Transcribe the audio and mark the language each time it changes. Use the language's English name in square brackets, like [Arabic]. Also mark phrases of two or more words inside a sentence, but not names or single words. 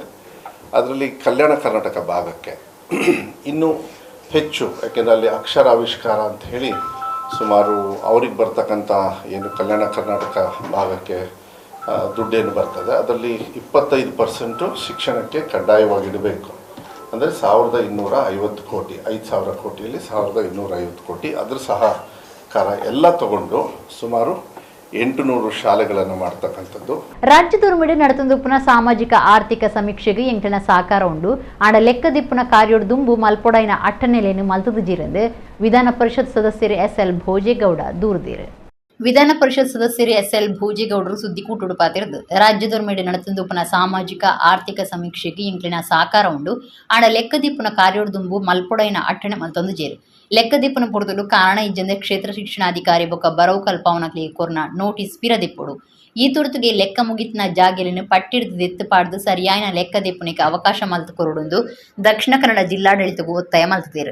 [Kannada] ಅದರಲ್ಲಿ ಕಲ್ಯಾಣ ಕರ್ನಾಟಕ ಭಾಗಕ್ಕೆ ಇನ್ನೂ ಹೆಚ್ಚು, ಯಾಕೆಂದರೆ ಅಲ್ಲಿ ಅಕ್ಷರಾವಿಷ್ಕಾರ ಅಂತ ಹೇಳಿ ಸುಮಾರು ಅವ್ರಿಗೆ ಬರ್ತಕ್ಕಂಥ ಏನು ಕಲ್ಯಾಣ ಕರ್ನಾಟಕ ಭಾಗಕ್ಕೆ ದುಡ್ಡೇನು ಬರ್ತದೆ ಅದರಲ್ಲಿ 25% ಶಿಕ್ಷಣಕ್ಕೆ ಕಡ್ಡಾಯವಾಗಿಡಬೇಕು. ಅಂದರೆ 1250 ಕೋಟಿ, 5000 ಕೋಟಿಯಲ್ಲಿ 1250 ಕೋಟಿ ಅದರ ಸಹಕಾರ ಎಲ್ಲ ತಗೊಂಡು ಸುಮಾರು 800 ಶಾಲೆಗಳನ್ನು ಮಾಡ್ತಕ್ಕಂಥದ್ದು. [Tulu] ರಾಜ್ಯದೊರ್ಮಿಡು ನಡತುಂದುಪ್ಪುನ ಸಾಮಾಜಿಕ ಆರ್ಥಿಕ ಸಮೀಕ್ಷೆಗೆ ಎಂಟನ ಸಾಕಾರ ಉಂಡು ಆಂಡ ಲೆಕ್ಕದಿಪ್ಪುನ ಕಾರ್ಯೋಡು ದುಂಬು ಮಲ್ಪೊಡೈನ ಅಟ್ಟನೆಲೆನು ಮಲ್ತದು ಜೀರಂದು ವಿಧಾನ ಪರಿಷತ್ ಸದಸ್ಯರು SL ಭೋಜೇಗೌಡ ದೂರದೀರು. ವಿಧಾನ ಪರಿಷತ್ ಸದಸ್ಯರು SL ಭೋಜೇಗೌಡರು ಸುದ್ದಿ ಕೂಟುಡು ಪಾತಿರದು ರಾಜ್ಯದೊರ್ಮಿಡು ನಡತುಂದುಪ್ಪುನ ಸಾಮಾಜಿಕ ಆರ್ಥಿಕ ಸಮೀಕ್ಷೆಗೆ ಎಂಟ್ಲಿನ ಸಾಕಾರ ಉಂಡು ಆಂಡ ಲೆಕ್ಕದಿಪ್ಪುನ ಕಾರ್ಯೋಡು ದುಂಬು ಮಲ್ಪೊಡೈನ ಅಟ್ಟಣೆ ಮಲ್ತೊಂದು ಜೇರು ಲೆಕ್ಕದಿಪ್ಪನ ಪೊರ್ತುಡು ಕಾರಣ ಇಜ್ಜಂದೆ ಕ್ಷೇತ್ರ ಶಿಕ್ಷಣಾಧಿಕಾರಿ ಬೊಕ್ಕ ಬರವು ಕಲ್ಪವನಕ್ಲಿ ಕೊರ್ನ ನೋಟಿಸ್ ಪಿರದಿಪ್ಪುಡು ಈ ತುರ್ತುಗೆ ಲೆಕ್ಕ ಮುಗಿತಿನ ಜಾಗೆಲಿನ ಪಟ್ಟಿಡ್ದು ದೆತ್ತು ಪಾಡ್ದು ಸರಿಯಾಯಿನ ಲೆಕ್ಕದಿಪ್ಪುನಿಗೆ ಅವಕಾಶ ಮಲ್ತು ಕೊರುಡುಂದು ದಕ್ಷಿಣ ಕನ್ನಡ ಜಿಲ್ಲಾಡಳಿತಗೂ ಒತ್ತಾಯ ಮಲ್ತುದೇರು.